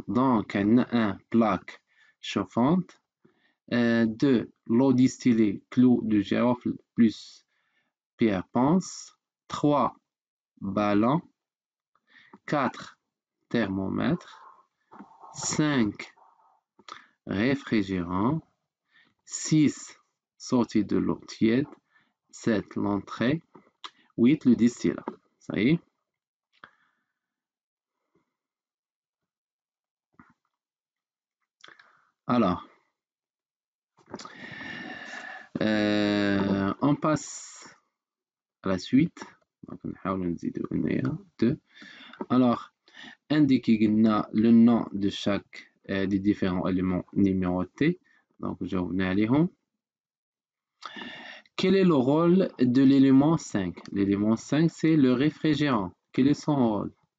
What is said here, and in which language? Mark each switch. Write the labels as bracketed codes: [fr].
[fr] Donc, un plaque chauffante, de l'eau distillée clou de girofle plus pierre ponce, 3 ballons, 4 thermomètres, 5 réfrigérants, 6 sorties de l'eau tiède, 7 l'entrée, 8 le distillat. Ça y est. Alors, on passe à la suite. [ar] Donc, نحاول نزيدو هنايا 2. [fr] Alors, indiquer le nom de chaque des différents éléments numérotés. Donc, je reviens [ar] عليهم. [fr] Quel est le rôle de l'élément 5? L'élément 5, c'est le réfrigérant. Quel est son rôle?